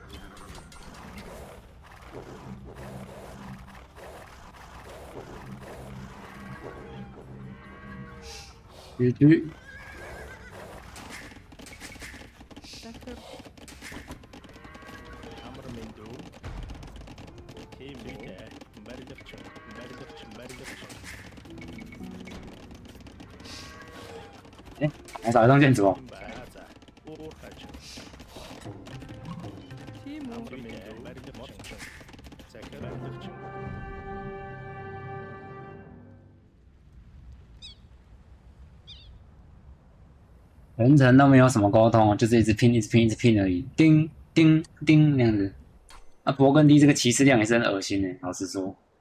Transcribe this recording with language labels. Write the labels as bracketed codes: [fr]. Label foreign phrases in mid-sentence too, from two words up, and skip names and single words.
[mn] Дүү. Захир. амар мэндүү. Тимо барилга чинь. [zh] 找一栋建筑哦。 우урхаач. [mn] Тимо. амар мэндүү барилга чинь. захир барилга чинь. [zh] 全程都没有什么沟通，就是一直拼而已，叮叮叮那样子。啊，勃艮第这个骑士量也是很恶心的，老实说。